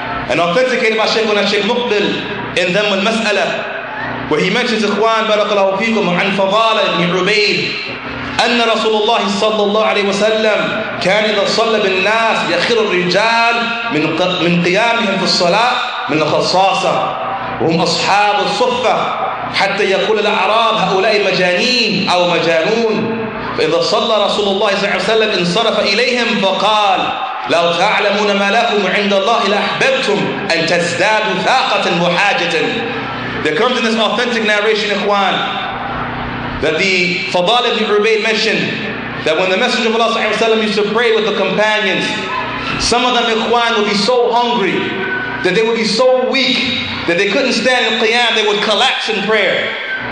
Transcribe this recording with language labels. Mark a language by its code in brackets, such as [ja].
[ar] and authenticated by Shaykh Muqbil in Dhamm al-Mas'ala, where he mentions, ikhwan, barakallahu fikum, an Fadala ibn Ubayd, أن رسول الله صلى الله عليه وسلم كان إذا صلى بالناس يخر الرجال من قيامهم في الصلاة من الخصاصة وهم أصحاب الصفة حتى يقول الأعراب هؤلاء مجانين أو مجانون. فإذا صلى رسول الله صلى الله عليه وسلم انصرف إليهم فقال لو تعلمون ما لكم عند الله لأحببتم أن تزدادوا ثاقة وحاجة. [en] There comes in this authentic narration, ikhwan, that the Fadal ibn Ubayd mentioned that when the Messenger of Allah ﷺ used to pray with the companions, some of them, ikhwan, would be so hungry that they would be so weak that they couldn't stand in qiyam, they would collapse in prayer.